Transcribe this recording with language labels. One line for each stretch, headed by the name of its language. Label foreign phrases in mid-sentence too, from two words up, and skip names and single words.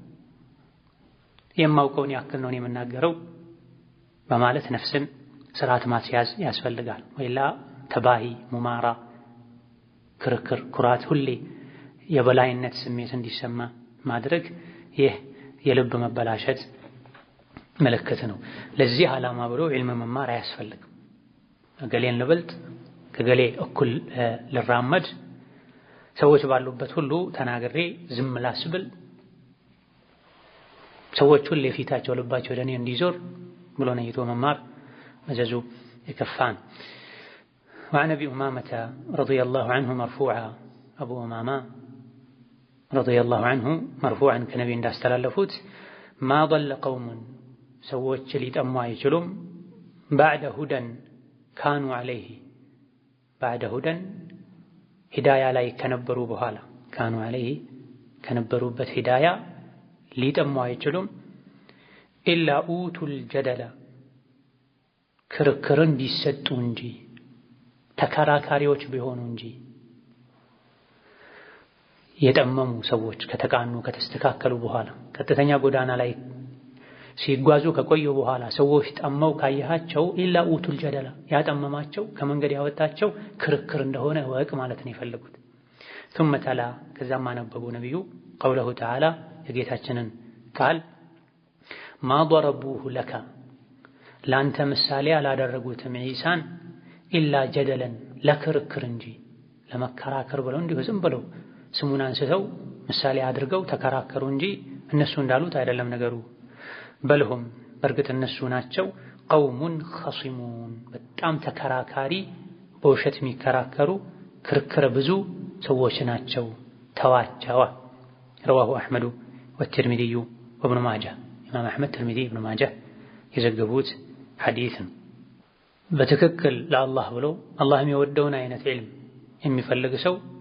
Amharic: የማውቀውን ያክል ነው የምናገረው በማለት ነፍስን ስርዓት ማስያዝ ያስፈልጋል። ወይላ ተባሂ፣ ሙማራ፣ ክርክር፣ ኩራት፣ ሁሌ የበላይነት ስሜት እንዲሰማ ማድረግ ይህ የልብ መበላሸት ምልክት ነው። ለዚህ ዓላማ ብሎ ዕልም መማር አያስፈልግም። ገሌን ልበልጥ ከገሌ እኩል ልራመድ ሰዎች ባሉበት ሁሉ ተናግሬ ዝም ላስብል ሰዎች ሁሉ የፊታቸው ልባቸው ወደ እኔ እንዲዞር ብሎ ነይቶ መማር መዘዙ የከፋን።
Arabic: وعن أبي أمامة رضي الله عنه مرفوعا أبو أمامة رضي الله عنه مرفوعا
Amharic: كنبي እንዳስተላለፉት
Arabic: ما ضل قوم
Amharic: ሰዎች ሊጠሙ አይችሉም
Arabic: بعد هدى كانوا عليه بعد هدى
Amharic: ሂዳያ ላይ ከነበሩ በኋላ
Arabic: كانوا عليه
Amharic: ከነበሩበት ሂዳያ ሊጠሙ አይችሉም
Arabic: إلا أوتوا الجدل
Amharic: ክርክርን ቢሰጡ እንጂ ተከራካሪዎች ቢሆኑ እንጂ። የጠመሙ ሰዎች ከተቃኑ ከተስተካከሉ በኋላ ቀጥተኛ ጎዳና ላይ ሲጓዙ ከቆዩ በኋላ ሰዎች ጠመው ካያቸው
Arabic: إلا أوتوا الجدل
Amharic: ያጠመማቸው ከመንገድ ያወጣቸው ክርክር እንደሆነ ወቅ ማለት ነው የፈለጉት።
Arabic: ثم تلا
Amharic: ከዛም አነበቡ ነብዩ
Arabic: قوله تعالى
Amharic: የጌታችንን ቃል
Arabic: ما ضربوه لك
Amharic: ላንተ ምሳሌ አላደረጉትም ዒሳን
Arabic: إلا جدلا
Amharic: ለክርክር እንጂ ለመከራከር ብለው እንዲሁ ዝም ብለው ስሙን አንስተው ምሳሌ አድርገው ተከራከሩ እንጂ እነሱ እንዳሉት አይደለም ነገሩ። በልሁም በርግጥ እነሱ ናቸው
Arabic: قوم خصمون
Amharic: በጣም ተከራካሪ በውሸት የሚከራከሩ ክርክር ብዙ ሰዎች ናቸው ተዋቸው።
Arabic: رواه أحمد والترمذي وابن ماجه
Amharic: ኢማም አሕመድ ትርሚዚ ኢብኑ ማጃ የዘገቡት ሐዲስ ነው። በትክክል ለአላህ ብሎ አላህ የሚወደውን አይነት ዒልም የሚፈልግ ሰው